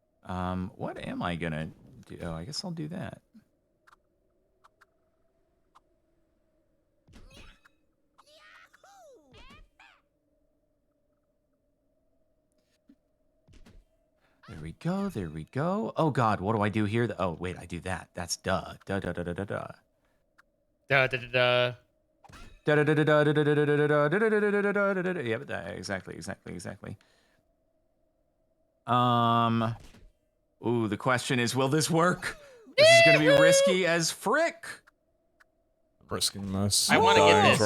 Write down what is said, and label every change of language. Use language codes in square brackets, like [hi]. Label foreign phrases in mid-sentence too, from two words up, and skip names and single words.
[en] What am I gonna do? Oh, I guess I'll do that. There we go, there we go. Oh god, what do I do here? Oh, wait, I do that. That's duh. Duh, duh, duh, duh, duh, duh. Da da da da. Yeah, but exactly. Ooh, the question is, will this work? This is gonna be risky as frick. Risking this. I want to get this.